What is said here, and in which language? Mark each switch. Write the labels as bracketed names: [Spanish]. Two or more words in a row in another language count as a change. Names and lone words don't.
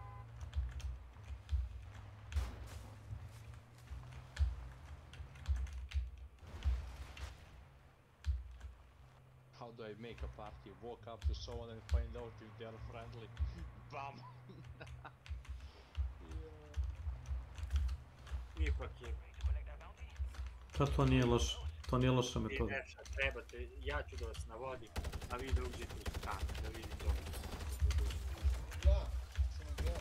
[English] How do I make a party? Walk up to someone and find out if they are friendly. Bam! [Serbian] Ipak je. To nije loš. To nije loša metoda. Nešto trebate, ja ću da vas navodim, a vi da uđete u stan, da vidite ovo. Ja, sam ja.